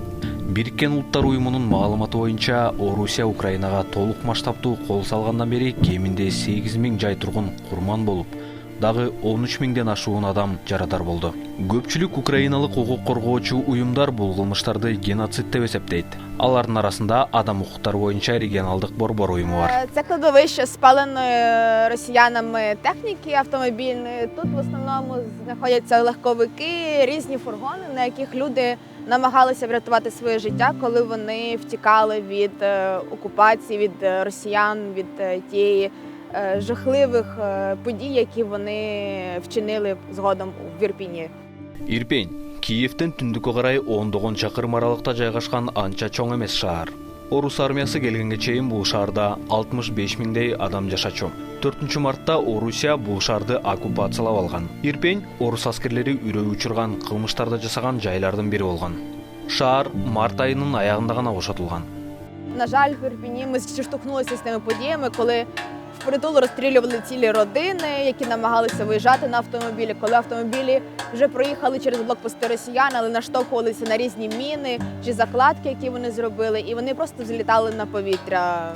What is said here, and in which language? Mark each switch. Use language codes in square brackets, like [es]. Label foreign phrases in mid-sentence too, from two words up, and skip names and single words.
[ky] Бириккен Улуттар уюмунун маалыматы боюнча, Орусия Украинага толук масштабтуу кол салгандан бери кеминде 8000 жай тургун курман болуп, дагы 13000ден ашуун адам жарадар болду. Көпчүлүк украиналык укук коргоочу уюмдар бул кылмыштарды геноцид деп эсептейт. Алардын арасында адам укуктары боюнча регионалдык борбор уюму бар. [uk] Це кладовище спаленої росіянами техніки автомобільної. Тут в основному знаходяться легковики, різні фургони, на яких люди намагалися врятувати своє життя, коли вони втікали від окупації, від росіян, від тієї жахливих подій, які вони вчинили згодом в Ірпіні. [ky] Ирпень Киевтен түндүккө карай 10 чакырым аралыкта жайгашкан анча чоң эмес шаар. Орус армиясы келгенге чейин бул шаарда 65 миңдей адам жашачу. 4 мартта Орусия бул шаарды оккупациялап алган. Ирпень орус аскерлери үрөй учурган кылмыштарды жасаган жайлардын бири болгон. Шаар март айынын аягында гана бошотулган. [uk] На жаль, в Ірпіні ми зіштовхнулися з тими подіями, коли впритул розстрілювали цілі родини, які намагалися виїжджати на автомобілі. Коли автомобілі вже проїхали через блокпости росіян, але наштовхувалися на різні міни чи закладки, які вони зробили, і вони просто злітали на повітря.